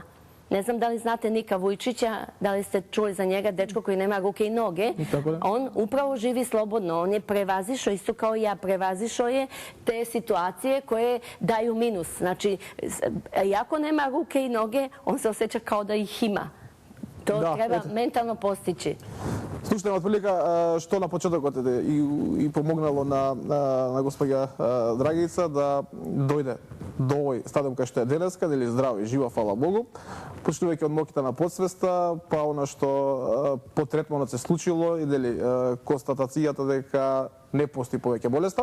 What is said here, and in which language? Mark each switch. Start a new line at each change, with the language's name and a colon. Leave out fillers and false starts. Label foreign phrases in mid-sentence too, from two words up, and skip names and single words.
Serbian: Ne znam da li znate Nika Vujčića, da li ste čuli za njega, dečko koji nema ruke i noge. On upravo živi slobodno. On je prevazišao, isto kao i ja, prevazišao je te situacije koje daju minus. Znači, iako nema ruke i noge, on se osjeća kao da ih ima. To treba mentalno postići.
Macedonian: Слушате, отприлика што на почетокот и помогнало на госпоѓа Драгица да дојде до овој стадиум кај што е денеска, дали здрава и жива, фала Богу, почнувајќи од моките на подсвеста, па она што по третманот се случило и дали констатацијата дека не постои повеќе болеста.